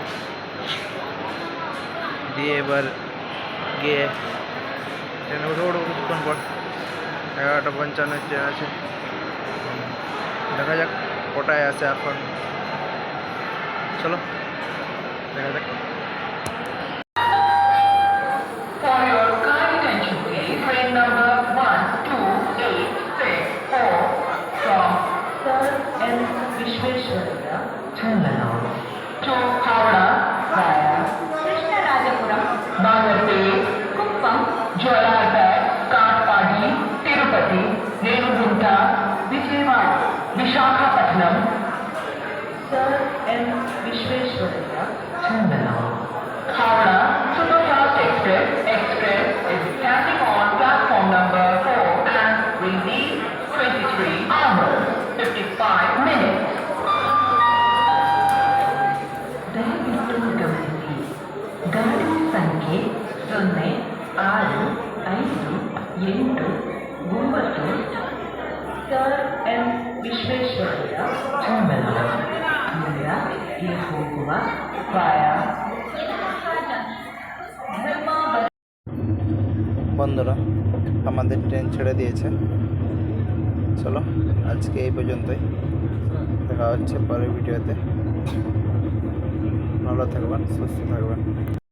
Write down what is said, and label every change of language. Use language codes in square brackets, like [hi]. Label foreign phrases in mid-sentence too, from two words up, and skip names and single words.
[bn] দিয়ে এবার গিয়ে ট্রেনে উঠবো কিছুক্ষণ পর। 11:55 ট্রেন আছে, দেখা যাক কোটায় আছে এখন। চলো দেখা যাক। [en] Vishweshwaraya Terminal to Howrah via Krishnarajapuram, Bangalore, Kuppam, Jolarpet, Katpadi, Tirupati, Renugunta, Vijayawada, Visakhapatnam. Sir M. Vishweshwaraya Terminal. Howrah Superfast Express is standing on platform number 4 and will leave 23 hours 55 minutes. [kn] ದಯವಿಟ್ಟು ಗಮನಿಸಿ, ಗಾಡಿ ಸಂಖ್ಯೆ 0658 ಸರ್ ಎಂ ವಿಶ್ವೇಶ್ವರಯ್ಯ ಟರ್ಮಿನಲ್ ಮಂಡ್ಯಕ್ಕೆ ಹೋಗುವ ವಾಯಾ [bn] বন্ধুরা, আমাদের ট্রেন ছেড়ে দিয়েছে। চলো আজকে এই পর্যন্তই, দেখা হচ্ছে পরের ভিডিওতে। ভালো থাকবেন, সুস্থ থাকবেন।